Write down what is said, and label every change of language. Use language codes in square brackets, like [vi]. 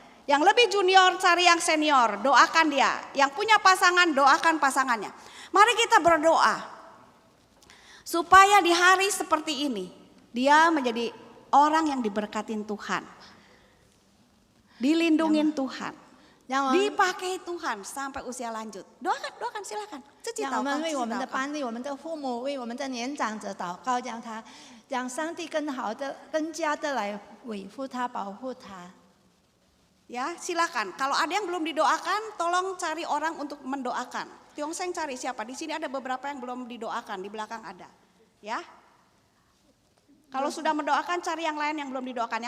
[id] Yang lebih junior cari yang senior, doakan dia. Yang punya pasangan, doakan pasangannya. Mari kita berdoa. Supaya di hari seperti ini, dia menjadi orang yang diberkatin Tuhan. Dilindungin Tuhan. Dipakai Tuhan sampai usia lanjut. Doakan, doakan silakan. [zh] 让我们为我们的伴侣、我们的父母、为我们的年长者祷告，让上帝更加的来维护他、保护他。 [id] Ya, silakan. Kalau ada yang belum didoakan, tolong cari orang untuk mendoakan. Tiongsen cari siapa? Di sini ada beberapa yang belum didoakan, di belakang ada. Ya. Kalau sudah mendoakan, cari yang lain yang belum didoakan.